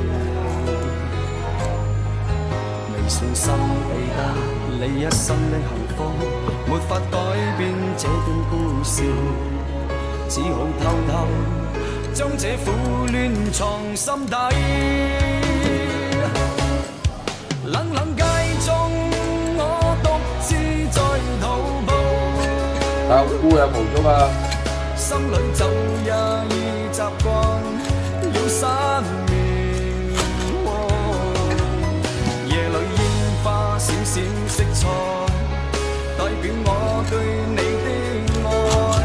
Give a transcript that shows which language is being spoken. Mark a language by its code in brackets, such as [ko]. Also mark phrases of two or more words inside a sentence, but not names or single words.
[yue] 誠心地得你一生的幸福，沒法改變這段故事，只好偷偷將這苦戀藏心底。冷冷街中，我獨自在徒步。 [vi] Tao cua một chút à. [yue] 心裏就也已習慣了失眠。閃閃色彩，代表我對你的愛。